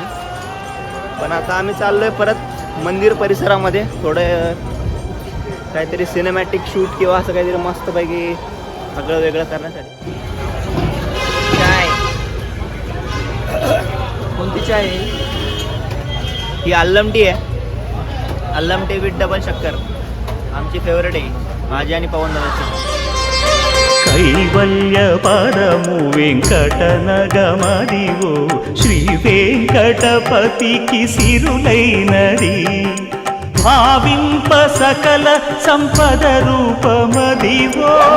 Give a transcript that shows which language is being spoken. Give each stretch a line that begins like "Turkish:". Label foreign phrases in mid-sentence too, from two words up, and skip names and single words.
Marathi: पण आता आम्ही चाललो आहे परत मंदिर परिसरामध्ये थोडं काहीतरी
English: cinematic shoot
Marathi: किंवा असं काहीतरी मस्तपैकी सगळं वेगळं करण्यासाठी. चाय कोणती चाय आहे ही? अल्लम टी आहे. अल्लम
English: tea with double
Marathi: शक्कर आमची फेवरेट आहे, माझी आणि पवन दादाची.
Telugu: కైవల్య పరము వెంకటనగమదివో శ్రీ వెంకటపతికి సిరులైనది భావింప సకల సంపద రూపమదివో.